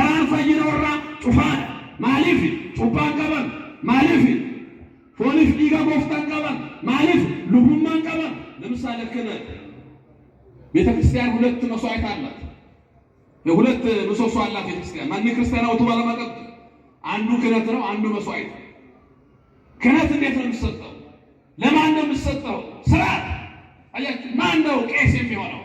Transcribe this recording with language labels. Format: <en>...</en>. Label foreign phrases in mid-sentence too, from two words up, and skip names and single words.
<om>fayyina warra cufaadha. Maaliif cubbaan qaban? Maaliif fooniif dhiiga gooftaan qaban? Maaliif lubummaan qaban?</om> <am>ለምሳሌ ክህነት ቤተክርስቲያን ሁለት መስዋዕት አላት። የሁለት ምሰሶ አላት ቤተክርስቲያን። ማን ክርስቲያን አውቶ ባለማቀጥ አንዱ ክህነት ነው፣ አንዱ መስዋዕት። ክህነት እንዴት ነው የሚሰጠው? ለማን ነው የሚሰጠው? ስርዓት አያችሁ። ማን ነው ቄስ የሚሆነው?</am>